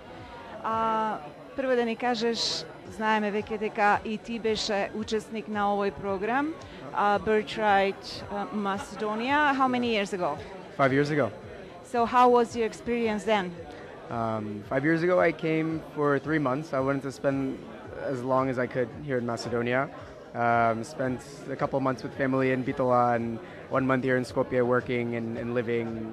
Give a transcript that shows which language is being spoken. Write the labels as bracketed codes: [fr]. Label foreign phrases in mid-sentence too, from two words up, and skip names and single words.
[mk] Прво да ни кажеш, знаеме веќе дека и ти беше учесник на овој програм, [en] Birthright Macedonia. How many years ago? 5 years ago. So how was your experience then? 5 years ago, I came for 3 months. I wanted to spend as long as I could here in Macedonia. Spent a couple months with family in Bitola and 1 month here in Skopje working and living.